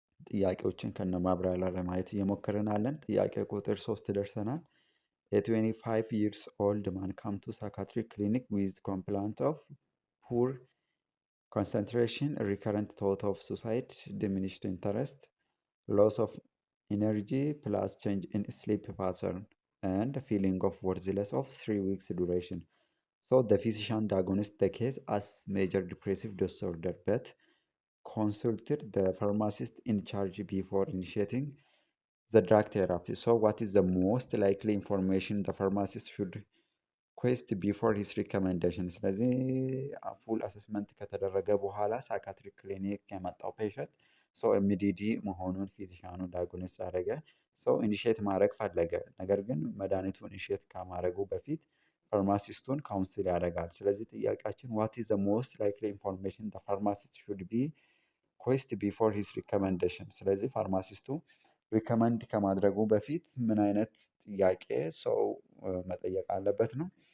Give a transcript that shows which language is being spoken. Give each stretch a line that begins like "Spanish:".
Amharic: ጥያቄዎችን ከነ ማብራሪያ ለማየት እየሞከርን አለን። ጥያቄ ቁጥር 3 ደርሰናል።
English: A 25 years old man come to psychiatric clinic with complaint of poor concentration, recurrent thought of suicide, diminished interest, loss of energy, plus change in sleep pattern, and feeling of worthless of 3 weeks duration. So the physician diagnosed the case as major depressive disorder, but consulted the pharmacist in charge before initiating the drug therapy. So what is the most likely information the pharmacist should request before his recommendation?
Amharic: ስለዚህ ፉል አሰስመንት ከተደረገ በኋላ ሳይካትሪክ ክሊኒክ የመጣው ፔሸንት ኤምዲዲ መሆኑን ፊዚሻኑ ዳያግኖስ አደረገ። ኢኒሼት ማድረግ ፈለገ። ነገር ግን መድኃኒቱን ኢኒሼት ከማድረጉ በፊት ፋርማሲስቱን ካውንስል ያደርጋል። ስለዚህ ጥያቄያችን
English: ዋት ኢዝ ዘ ሞስት ላይክሊ ኢንፎርሜሽን ዘ ፋርማሲስት ሹድ ቢ ሪኩዌስት ቢፎር ሂዝ ሪኮመንዴሽን።
Amharic: ስለዚህ ፋርማሲስቱ ሪከመንድ ከማድረጉ በፊት ምን አይነት ጥያቄ ሰው መጠየቅ አለበት ነው?